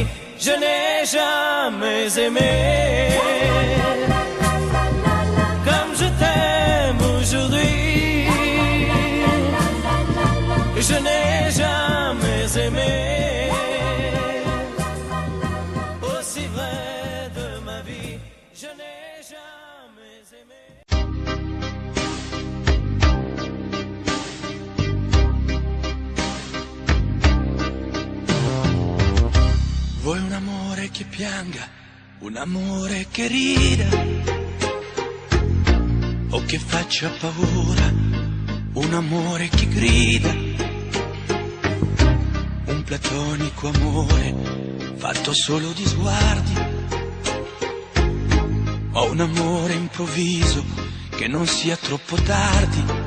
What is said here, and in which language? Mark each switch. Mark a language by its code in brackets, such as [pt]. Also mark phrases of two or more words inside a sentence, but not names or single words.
[fr] Je n'ai jamais aimé comme je t'aime aujourd'hui. Je n'ai jamais aimé aussi vrai de ma vie. Je n'ai jamais aimé. [it] Vuoi un amore che pianga, un amore che rida, o che faccia paura, un amore che grida, un platonico amore fatto solo di sguardi, o un amore improvviso che non sia troppo tardi.